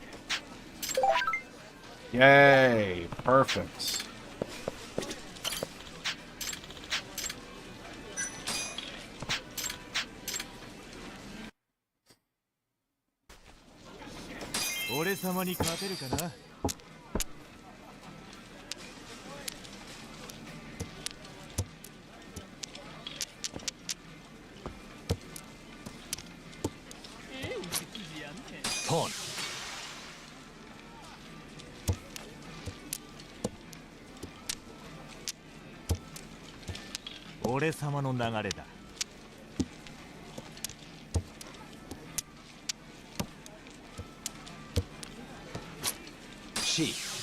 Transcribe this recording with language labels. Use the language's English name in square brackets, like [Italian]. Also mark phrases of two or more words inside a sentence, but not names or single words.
[English] Yay, perfect. [Japanese] Ore sama ni kateru kana? Ton. Ore sama no nagare da. She.